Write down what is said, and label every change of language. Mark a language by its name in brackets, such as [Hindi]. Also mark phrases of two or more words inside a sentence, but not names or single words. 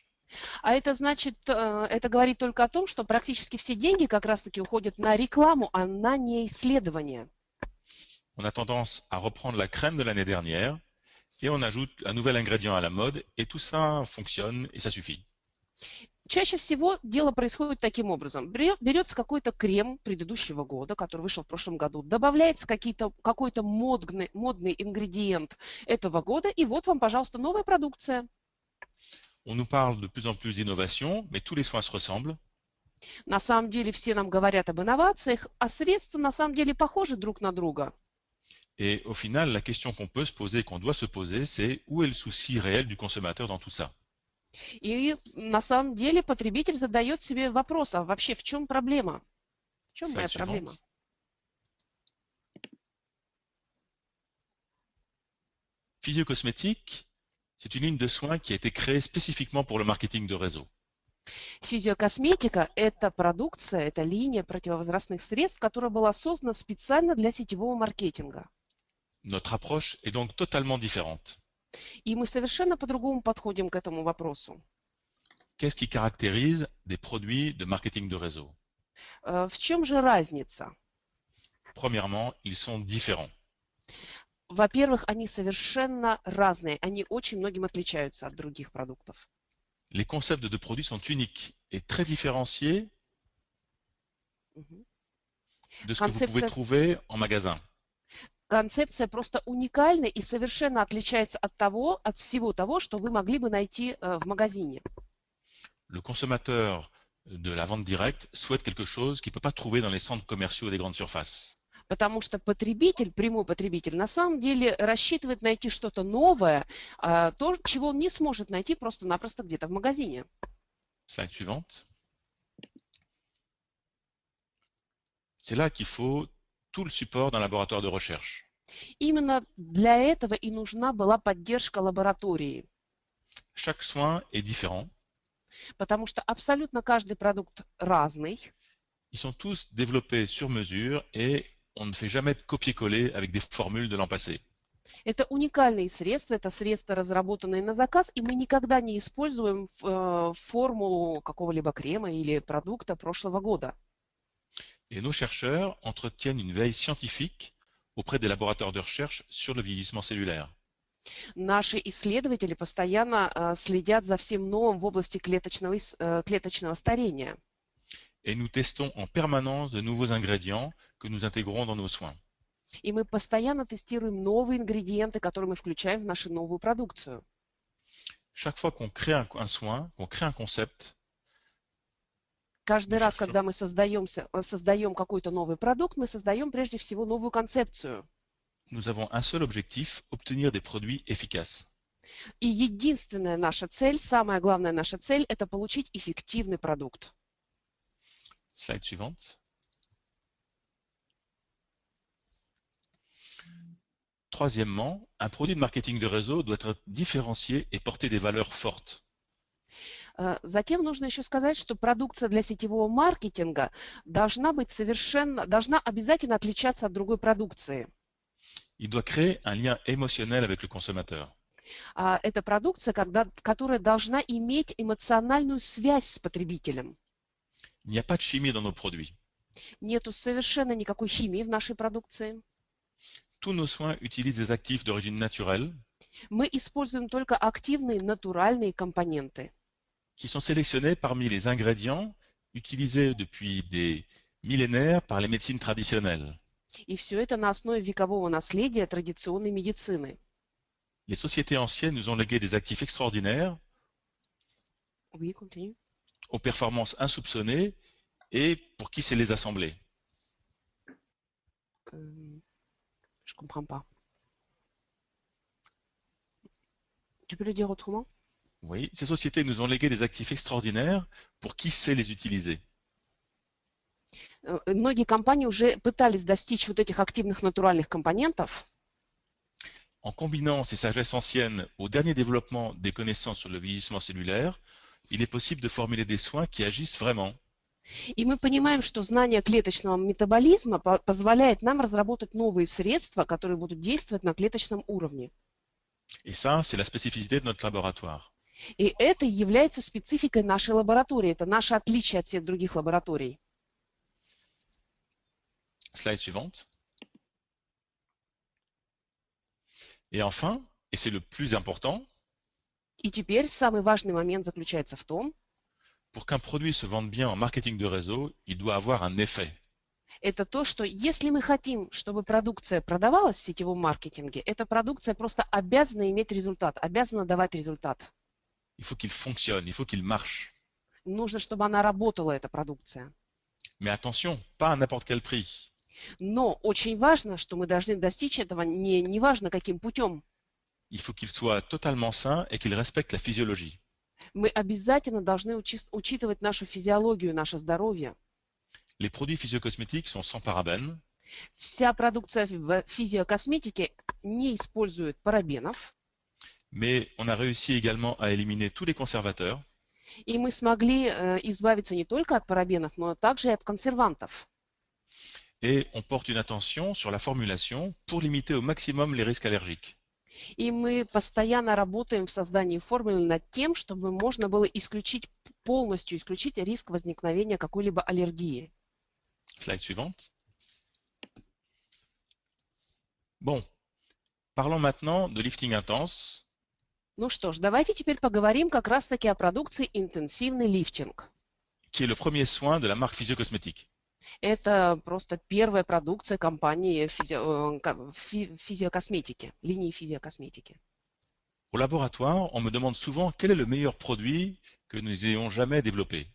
[Russian] А это значит, это говорит только о том, что практически все деньги как раз-таки уходят на рекламу, а не исследования. [French] On a tendance à reprendre la crème de l'année dernière et on ajoute un nouvel ingrédient à la mode et tout ça fonctionne et ça suffit. [Russian] Чаще всего дело происходит таким образом. Берется какой-то крем предыдущего года, который вышел в прошлом году, добавляется какой-то модный ингредиент этого года, и вот вам, пожалуйста, новая продукция. [French] On nous parle de plus en plus d'innovation, mais tous les soins se ressemblent. [Russian] На самом деле все нам говорят об инновациях, а средства на самом деле похожи друг на друга. [French] Et au final, la question qu'on peut se poser, qu'on doit se poser, c'est où est le souci réel du consommateur dans tout ça? [Russian] И на самом деле потребитель задает себе вопрос, а вообще в чем проблема? В чем моя [French] Slide [Russian] проблема? [French] suivante. Physiocosmétique, c'est une ligne de soins qui a été créée spécifiquement pour le marketing de réseau. [Russian] Физиокосметика – это продукция, это линия противовозрастных средств, которая была создана специально для сетевого маркетинга. [French] Notre approche est donc totalement différente. [Russian] И мы совершенно по-другому подходим к этому вопросу. [French] Qu'est-ce qui caractérise des produits de marketing de réseau? [Russian] В чем же разница? [French] Premièrement, ils sont différents. [Russian] Во-первых, они совершенно разные, они очень многим отличаются от других продуктов. [French] Les concepts de produits sont uniques et très différenciés Мгм. de ce que vous pouvez [Russian] Concepция- [French] trouver en magasin. [Russian] Концепция просто уникальна и совершенно отличается от всего того, что вы могли бы найти в магазине. [French] Le consommateur de la vente directe souhaite quelque chose qu'il ne peut pas trouver dans les centres commerciaux des grandes surfaces. [Russian] Потому что потребитель, прямой потребитель, на самом деле рассчитывает найти что-то новое, то, чего он не сможет найти просто-напросто где-то в магазине. [French] Slide suivante. C'est là qu'il faut tout le support d'un laboratoire de recherche. [Russian] Именно для этого и нужна была поддержка лаборатории, [French] Chaque soin est différent. [Russian] потому что абсолютно каждый продукт разный. [French] Ils sont tous développés sur mesure et on ne fait jamais de copier-coller avec des formules de l'an passé. [Russian] Это уникальные средства, это средства, разработанные на заказ, и мы никогда не используем формулу какого-либо крема или продукта прошлого года. [French] Et nos chercheurs entretiennent une veille scientifique auprès des laboratoires de recherche sur le vieillissement cellulaire. [Russian] Наши исследователи постоянно следят за всем новым в области клеточного старения. [French] Et nous testons en permanence de nouveaux ingrédients que nous intégrons dans nos soins. [Russian] И мы постоянно тестируем новые ингредиенты, которые мы включаем в нашу новую продукцию. [French] Chaque fois qu'on crée un soin, qu'on crée un concept, [Russian] Каждый Мы раз, [French] cherchons- [Russian] когда мы создаем какой-то новый продукт, мы создаем прежде всего новую концепцию. [French] nous avons un seul objectif, obtenir des produits efficaces. [Russian] И единственная наша цель, самая главная наша цель – это получить эффективный продукт. [French] Slide suivante. Troisièmement, un produit de marketing de réseau doit être différencié et porter des valeurs fortes. [Russian] Затем нужно еще сказать, что продукция для сетевого маркетинга должна обязательно отличаться от другой продукции. [French] Il doit créer un lien émotionnel avec le consommateur. [Russian] Это продукция, которая должна иметь эмоциональную связь с потребителем. [French] Il n'y a pas de chimie dans nos produits. [Russian] Нету совершенно никакой химии в нашей продукции. [French] Tous nos soins utilisent des actifs d'origine naturelle [Russian] Мы используем только активные натуральные компоненты, [French] qui sont sélectionnés parmi les ingrédients utilisés depuis des millénaires par les médecines traditionnelles. [Russian] и все это на основе векового наследия традиционной медицины. [French] Les sociétés anciennes nous ont légué des actifs extraordinaires Oui, continue. aux performances insoupçonnées et pour qui c'est les assembler. Je comprends pas. Tu peux le dire autrement? Oui, ces sociétés nous ont légué des actifs extraordinaires pour qui sait les utiliser. [Russian] Многие компании уже пытались достичь вот этих активных натуральных компонентов. [French] En combinant ces sagesses anciennes au dernier développement des connaissances sur le vieillissement cellulaire, il est possible de formuler des soins qui agissent vraiment. [Russian] И мы понимаем, что знание клеточного метаболизма позволяет нам разработать новые средства, которые будут действовать на клеточном уровне. [French] Et ça, c'est la spécificité de notre laboratoire. [Russian] И это является спецификой нашей лаборатории. Это наше отличие от всех других лабораторий. [French] Slide suivante. Et enfin, et c'est le plus important, [Russian] И теперь самый важный момент заключается в том, [French] pour qu'un produit se vende bien en marketing de réseau, il doit avoir un effet. [Russian] это то, что если мы хотим, чтобы продукция продавалась в сетевом маркетинге, эта продукция просто обязана иметь результат, обязана давать результат. [French] Il faut qu'il fonctionne, il faut qu'il marche. [Russian] Нужно, чтобы она работала, эта продукция. [French] Mais attention, pas à n'importe quel prix. [Russian] Но очень важно, что мы должны достичь этого неважно каким путем. [French] Il faut qu'il soit totalement sain et qu'il respecte la physiologie. [Russian] Мы обязательно должны учитывать нашу физиологию, наше здоровье. [French] Les produits physiocosmétiques sont sans parabènes. [Russian] Вся продукция в физиокосметике не использует парабенов. [French] Mais on a réussi également à éliminer tous les conservateurs. [Russian] И мы смогли избавиться не только от парабенов, но также и от консервантов. [French] Et on porte une attention sur la formulation pour limiter au maximum les risques allergiques. [Russian] И мы постоянно работаем в создании формулы над тем, чтобы можно было полностью исключить риск возникновения какой-либо аллергии. [French] Slide suivante. Bon, parlons maintenant de lifting intense. [Russian] Ну что ж, давайте теперь поговорим как раз-таки о продукции интенсивный лифтинг. [French] Qui est le premier soin de la marque Physiocosmétique. [Russian] Это просто первая продукция компании физиокосметики, линии физиокосметики. [French] Au laboratoire, on me demande souvent quel est le meilleur produit que nous ayons jamais développé.